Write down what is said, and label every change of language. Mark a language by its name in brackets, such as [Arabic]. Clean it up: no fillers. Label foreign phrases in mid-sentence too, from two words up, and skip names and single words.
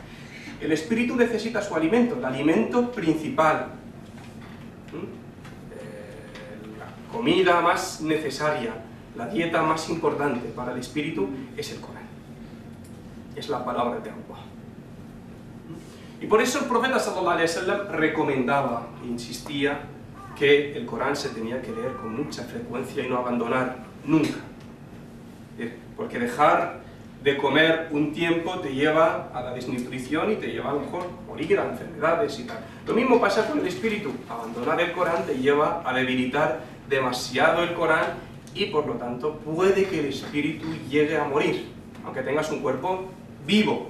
[Spanish] El espíritu necesita su alimento, el alimento principal, la comida más necesaria, la dieta más importante para el espíritu es el Corán, es la palabra de Allah. Y por eso el profeta [Arabic] صلى الله عليه وسلم [Spanish] recomendaba e insistía que el Corán se tenía que leer con mucha frecuencia y no abandonar nunca. Porque dejar de comer un tiempo te lleva a la desnutrición y te lleva a lo mejor a morir, a enfermedades y tal. Lo mismo pasa con el espíritu. Abandonar el Corán te lleva a debilitar demasiado el Corán y por lo tanto puede que el espíritu llegue a morir, aunque tengas un cuerpo vivo.